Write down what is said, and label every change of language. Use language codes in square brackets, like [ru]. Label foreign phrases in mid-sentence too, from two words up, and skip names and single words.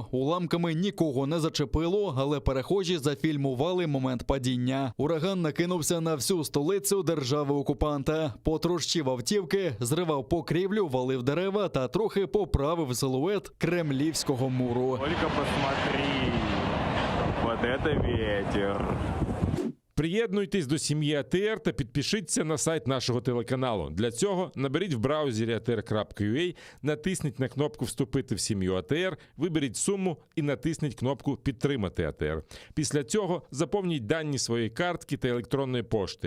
[uk] Уламками нікого не зачепило, але перехожі зафільмували момент падіння. Ураган накинувся на всю столицю держави-окупанта. Потрощив автівки, зривав покрівлю, валив дерева та трохи поправив силует Кремлівського муру. [ru] Тільки посмотри, вот это ветер. [uk] Приєднуйтесь до сім'ї АТР та підпишіться на сайт нашого телеканалу. Для цього наберіть в браузері atr.ua, натисніть на кнопку «Вступити в сім'ю АТР», виберіть суму і натисніть кнопку «Підтримати АТР». Після цього заповніть дані своєї картки та електронної пошти.